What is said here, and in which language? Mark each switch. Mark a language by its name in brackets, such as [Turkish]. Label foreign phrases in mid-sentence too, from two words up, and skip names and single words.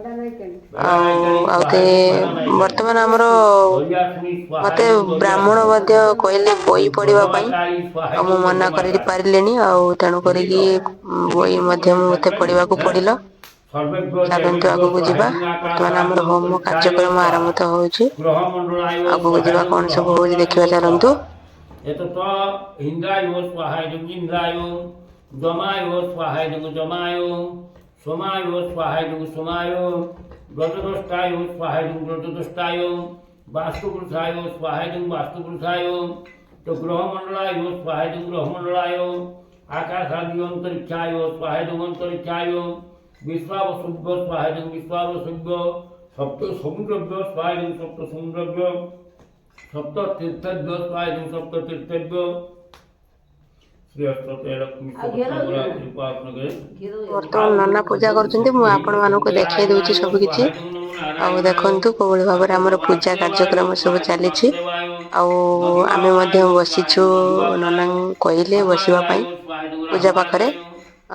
[Odia] ଆଉ ବର୍ତ୍ତମାନ ଆମର ମତେ ବ୍ରାହ୍ମଣ ମଧ୍ୟ କହିଲେ ବହି ପଢିବା ପାଇଁ, ଆଉ ମୁଁ ମନା କରି ପାରିଲିନି। ଆଉ ତେଣୁ କରିକି ବହି ମଧ୍ୟ ମତେ ପଢିବାକୁ ପଡିଲ। ଚାଲନ୍ତୁ ଆଗକୁ ଯିବା। ବର୍ତ୍ତମାନ ଆମର ହୋମ କାର୍ଯ୍ୟକ୍ରମ ଆରମ୍ଭ ହଉଛି। ଆଗକୁ ଯିବା, କଣ ସବୁ ହଉଛି ଦେଖିବା। ଚାଲନ୍ତୁ। [Sanskrit] एतत् इन्द्राय स्वाहाय इन्द्राय जमाय स्वाहाय जमाय सोमाय स्वाहाय सोमाय व्रतदष्टाय स्वाहाय व्रतदष्टाय वास्तुपुरुषाय स्वाहाय वास्तुपुरुषाय तो ग्रहमंडलाय स्वाहाय ग्रहमंडलाय आकाशादि अंतरिक्षाय स्वाहाय अंतरिक्षाय विश्वावसुभ्य स्वाहाय विश्वावसुभ्य सप्त समुद्रभ्य स्वाहाय सप्त समुद्रभ्य सप्त तीर्थभ्य स्वाहाय सप्त तीर्थभ्य [Odia] ବର୍ତ୍ତମାନ ନନା ପୂଜା କରୁଛନ୍ତି, ମୁଁ ଆପଣ ମାନଙ୍କୁ ଦେଖେଇ ଦଉଛି ସବୁ କିଛି। ଆଉ ଦେଖନ୍ତୁ କୋଉଭଳି ଭାବରେ ଆମର ପୂଜା କାର୍ଯ୍ୟକ୍ରମ ସବୁ ଚାଲିଛି। ଆଉ ଆମେ ମଧ୍ୟ ବସିଛୁ, ନନା କହିଲେ ବସିବା ପାଇଁ ପୂଜା ପାଖରେ।